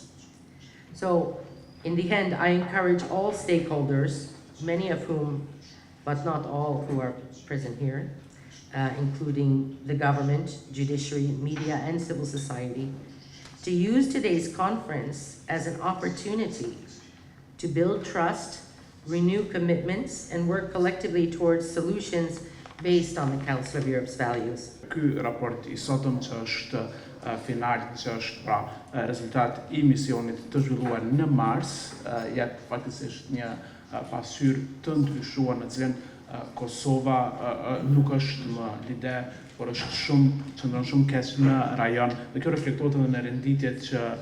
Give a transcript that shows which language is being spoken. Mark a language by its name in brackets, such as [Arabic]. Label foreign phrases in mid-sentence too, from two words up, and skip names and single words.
[English] So, in the end, I encourage all stakeholders, many of whom, but not all who are present here, including the government, judiciary, media, and civil society, to use today's conference as an opportunity to build trust, renew commitments, and work collectively towards solutions based on the Council of Europe's values. [Albanian] Ky raport I sotëm që është final, që është pra rezultat I misionit të zhvilluar në Mars, jep faktikisht një pasqyrë të ndryshuar në cilën Kosova nuk është më lider, por është qëndron shumë keq në rajon, dhe kjo reflektohet edhe në renditjet që